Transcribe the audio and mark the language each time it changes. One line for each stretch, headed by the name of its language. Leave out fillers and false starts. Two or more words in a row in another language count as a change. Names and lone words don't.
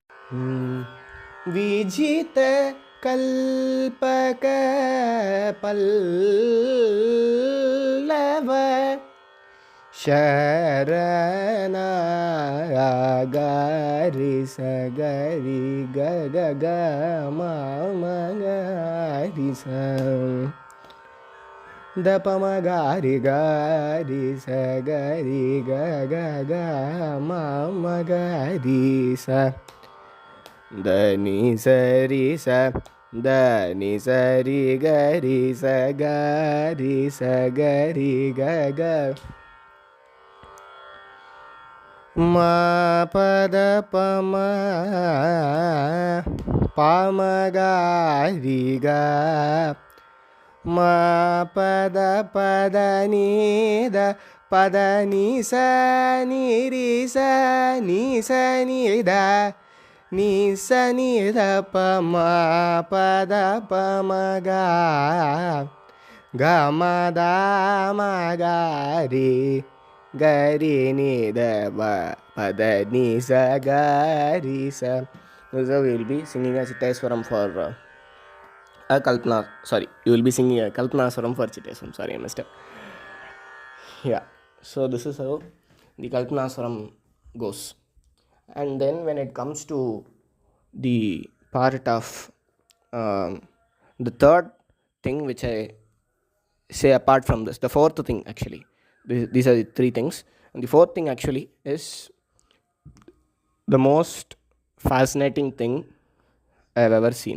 English: विजित कल्पक पल्लव शरणा गारि सगरि ग ग म गारि स द प म गारि गारि सगरि ग ग ग म गारि स द नि सरि स द नि सरि गरि स गरि स गरि ग ग म पद प म प म गारि ग म पद पद नि द पद नि स नि रि स नि स नि द नि स नि द प म पद प म ग ग म द म गारि गरि नि द प पद नि स गारि स. So we will be singing a Chitteswaram for a Kalpana. Sorry, you will be singing a Kalpana Swaram for Chitteswaram. Sorry, I messed up. Yeah. So this is how the Kalpana Swaram goes. And then when it comes to the part of the third thing which I say apart from this, the fourth thing actually, these are the three things, and the fourth thing actually is the most fascinating thing I have ever seen.